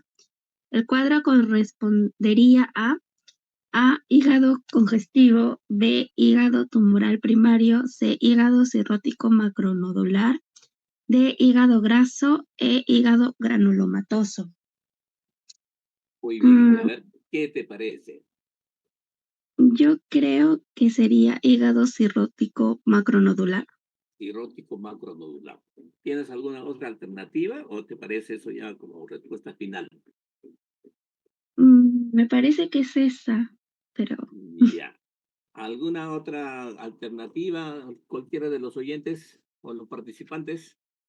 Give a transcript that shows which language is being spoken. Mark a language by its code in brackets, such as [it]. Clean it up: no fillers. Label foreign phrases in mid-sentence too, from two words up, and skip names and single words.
[es] El cuadro correspondería a hígado congestivo, B, hígado tumoral primario, C, hígado cirrótico macronodular, D, hígado graso, E, hígado granulomatoso. Muy bien, a ver, ¿qué te parece? Yo creo que sería hígado cirrótico macronodular. Cirrótico macronodular. ¿Tienes alguna otra alternativa o te parece eso ya como respuesta final? Me parece que es esa, pero Ya. ¿Alguna otra alternativa, cualquiera de los oyentes o los participantes?